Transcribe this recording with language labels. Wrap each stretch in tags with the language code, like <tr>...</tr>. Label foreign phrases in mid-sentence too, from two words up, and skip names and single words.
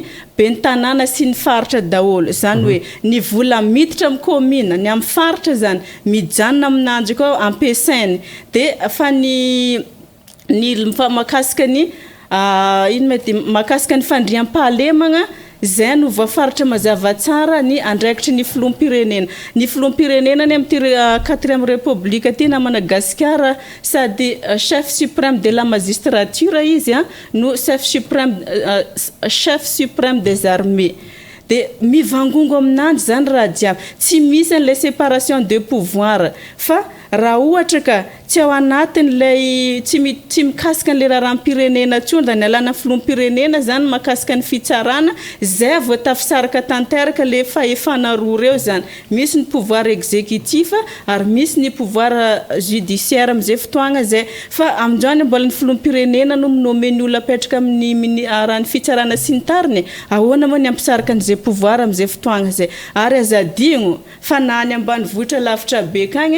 <mg>bentanana sy ny faritra daholo zany hoe ny vola miditra amin'ny commune ny amin'ny faritra zany mijanona aminanjy koa ampiasainy de fa ny makasika ny ino mety makasika ny fandriam-pahalemagna zay no voafaritra mazava tsara ny andraikitry ny filoham-pirenena ny filoham-pirenena ny amin'ty</mg> <fr>4e république</fr> <mg>ty na Madagasikara sady</mg> <fr>chef suprême de la magistrature</fr> <mg>izy no chef</mg> <fr>suprême des armées</fr> <mg>de mivangongo aminanjy zany raha jiaby tsy misy an'le</mg> <fr>séparation de pouvoir</fr> <mg>fa raha ohatra ka tsy ao anatin'lay tsy mikasika an'le raharam-pirenena tsony da ny alana filoham-pirenena zany makasika ny fitsarana zay vao tafisaraka tanteraka le fahefana roa reo zany misy ny</mg> <fr>pouvoir exécutif</fr> <mg>ary misy ny</mg> <fr>pouvoir judiciaire</fr> <mg>am'izay fotoagna zay fa amin'izany mbola ny filoham-pirenena no minome ny olona apetraka amin'ny raha ny fitsarana sy ny tariny ahoana moa ny ampisaraka an'izay pouvoir am'izay fotoagna zay ary azadigno fa na any ambanivohitra lavitra be kagny</mg>